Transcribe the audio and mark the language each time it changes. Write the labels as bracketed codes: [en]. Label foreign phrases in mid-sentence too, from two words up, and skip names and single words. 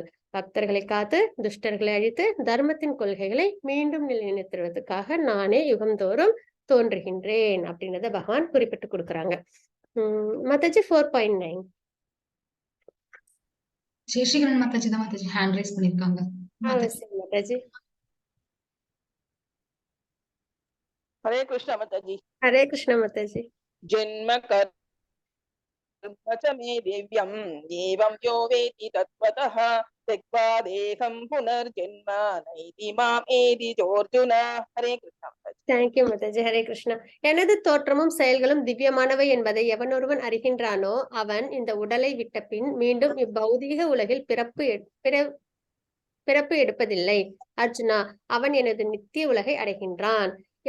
[ta] பக்தர்களை காத்து துஷ்டர்களை அழித்து தர்மத்தின் கொள்கைகளை மீண்டும் நிலைநிறுத்துவதற்காக நானே யுகந்தோறும் தோன்றுகின்றேன் அப்படின்றத பகவான் குறிப்பிட்டு கொடுக்குறாங்க. மாதாஜி 4.9. ஜெயஸ்ரீகரன் மாதாஜி தான் மாதாஜி [en] hand raise [ta] பண்ணிருக்காங்க. மாதாஜி [hi] हरे कृष्ण माता जी। हरे कृष्ण माताजी। [sa] जन्म कर्म च मे दिव्यम् एवं यो वेति तत्त्वतः त्यक्त्वा देहं पुनर्जन्म नैति माम् एति चोर्जुन। [hi] हरे कृष्ण माता जी। [ta] தேங்க்யூ மாதாஜி. ஹரே கிருஷ்ணா. எனது தோற்றமும் செயல்களும் திவ்யமானவை என்பதை எவனொருவன் அறிகின்றானோ அவன் இந்த உடலை விட்ட பின் மீண்டும் இப்பௌதீக உலகில் பிறப்பு எடுப்பதில்லை. அர்ஜுனா, அவன் எனது நித்திய உலகை அடைகின்றான்.